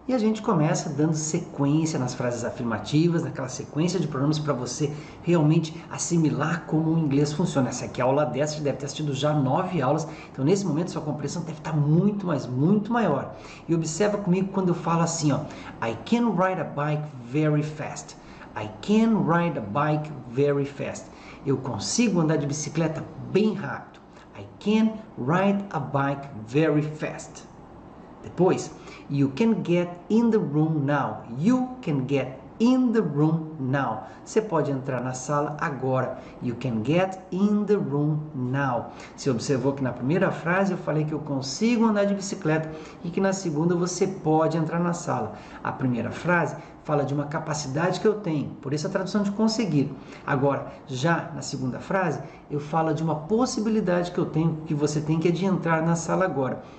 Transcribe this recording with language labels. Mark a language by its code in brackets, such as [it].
[pt] E a gente começa dando sequência nas frases afirmativas, naquela sequência de pronomes para você realmente assimilar como o inglês funciona. Essa aqui é a aula 10, você deve ter assistido já 9 aulas, então nesse momento sua compreensão deve estar muito maior. E observa comigo quando eu falo assim, ó, [en] I can ride a bike very fast. I can ride a bike very fast. [pt] Eu consigo andar de bicicleta bem rápido. [en] I can ride a bike very fast. Depois, you can get in the room now. You can get in the room now. [pt] Você pode entrar na sala agora. [en] You can get in the room now. [pt] Você observou que na primeira frase eu falei que eu consigo andar de bicicleta e que na segunda você pode entrar na sala. A primeira frase fala de uma capacidade que eu tenho, por isso a tradução de conseguir. Agora, já na segunda frase, eu falo de uma possibilidade que eu tenho, que você tem, que é de entrar na sala agora.